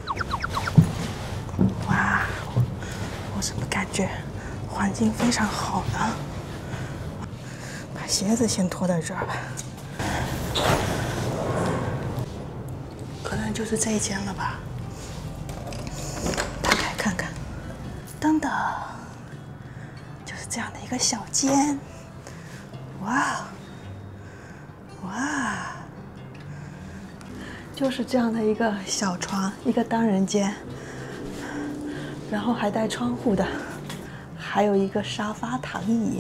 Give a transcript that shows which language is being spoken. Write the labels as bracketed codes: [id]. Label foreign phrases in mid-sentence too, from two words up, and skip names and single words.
[zh] 哇，我怎麼感覺環境非常好呢？把鞋子先脫在這兒吧。可能就是這一間了吧。打開看看，等等，就是這樣的一個小間。哇。哇，就是這樣的一個小床，一個單人間，然後還帶窗戶的，還有一個沙發躺椅。